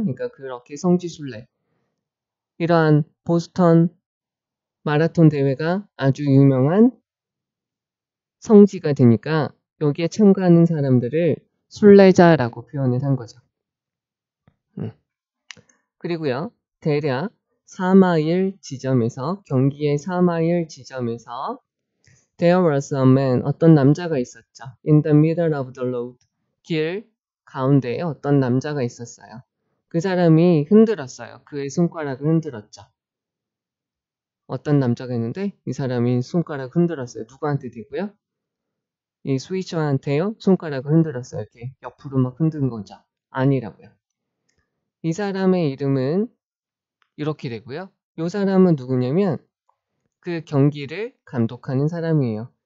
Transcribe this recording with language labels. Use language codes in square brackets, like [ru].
[ko] 그러니까 그렇게 성지순례 이러한 보스턴 마라톤 대회가 아주 유명한 성지가 되니까 여기에 참가하는 사람들을 순례자라고 표현을 한 거죠. 그리고요. 대략 4마일 지점에서 경기의 4마일 지점에서 [en] There was a man, [ko] 어떤 남자가 있었죠. [en] In the middle of the road, [ko] 길 가운데에 어떤 남자가 있었어요. 그 사람이 흔들었어요. 그의 손가락을 흔들었죠. 어떤 남자가 있는데 이 사람이 손가락을 흔들었어요. 누구한테 대고요? 이 스위처한테요. 손가락을 흔들었어요. 이렇게 옆으로 막 흔든 거죠. 아니라고요. 이 사람의 이름은 이렇게 되고요. 이 사람은 누구냐면 그 경기를 감독하는 사람이에요.